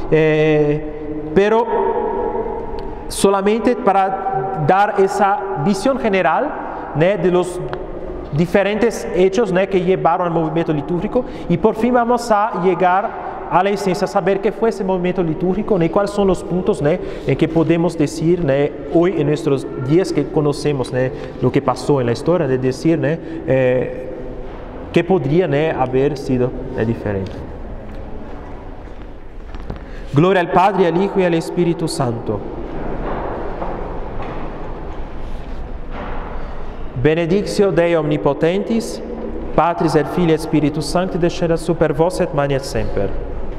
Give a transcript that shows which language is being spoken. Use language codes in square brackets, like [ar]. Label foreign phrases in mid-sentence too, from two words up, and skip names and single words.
[es] pero solamente para dar esa visión general, ¿no?, de los diferentes hechos, ¿no?, que llevaron al movimiento litúrgico, y por fin vamos a llegar a la esencia, saber qué fue ese movimiento litúrgico, ¿no?, y cuáles son los puntos, ¿no?, en que podemos decir, ¿no?, hoy en nuestros días que conocemos, ¿no?, lo que pasó en la historia, de decir, ¿no?, que podría, ¿no?, haber sido diferente. Gloria al Padre, al Hijo y al Espíritu Santo. [la] Benedictio Dei Omnipotentis, Patris et Filii et Spiritus Sancti, descendat super vos et manet semper.